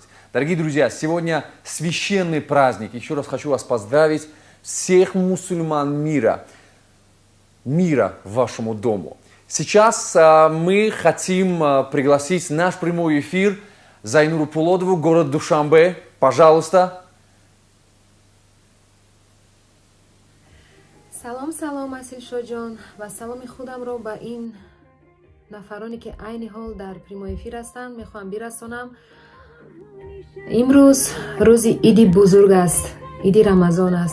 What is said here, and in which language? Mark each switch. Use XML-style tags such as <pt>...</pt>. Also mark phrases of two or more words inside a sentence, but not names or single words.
<ru>Дорогие друзья, сегодня священный праздник. Еще раз хочу вас поздравить, всех мусульман мира вашему дому. Сейчас мы хотим пригласить в наш прямой эфир Зайнуру Пулодову, город Душанбе. Пожалуйста.</ru> <tg>سلام اسیل شو جان و سلام خودم رو به این نفرانی که عین حال در</tg> <ru>прямой эфир</ru> <tg>هستند میخوام برسونم. امروز روزی ایدی بزرگ است، ایدی رمضان است.</tg>